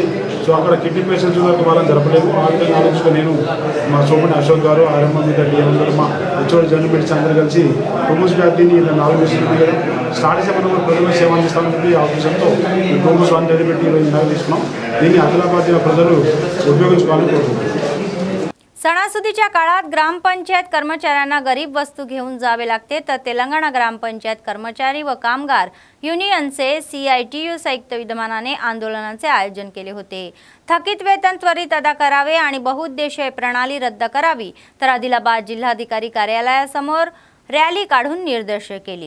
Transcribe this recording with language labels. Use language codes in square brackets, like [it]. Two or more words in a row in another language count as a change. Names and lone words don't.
[te] సో అక్కడ [en] kidney patients [te] వాళ్ళని జరపలేదు। ఆ విధంగా ఆలోచించుకొని నేను మా సోమని అశోక్ గారు, ఆర్ఎంఓ మీద డిఎం గారు, మా హెచ్ఓడి [en] general medicine [te] అందరూ కలిసి టోమస్ వ్యాధిని 4 మిషన్లు స్టార్ట్ చేసే మనం ప్రజలకు సేవ అందిస్తామని చెప్పి ఆ ఉద్దేశంతో టోమస్ 1 పెట్టి ఈరోజు తీసుకున్నాం। దీన్ని ఆదిలాబాద్ జిల్లా ప్రజలు ఉపయోగించుకోవాలని కోరుకుంటున్నాం। [mr] सणासुदीच्या काळात ग्रामपंचायत कर्मचाऱ्यांना गरीब वस्तू घेऊन जावे लागते, तर तेलंगणा ग्रामपंचायत कर्मचारी व कामगार युनियनचे CITU संयुक्त विद्यमानाने आंदोलनाचे आयोजन केले होते। थकीत वेतन त्वरित अदा करावे आणि बहुउद्देशीय प्रणाली रद्द करावी, तर आदिलाबाद जिल्हाधिकारी कार्यालयासमोर रॅली काढून निर्देश केले।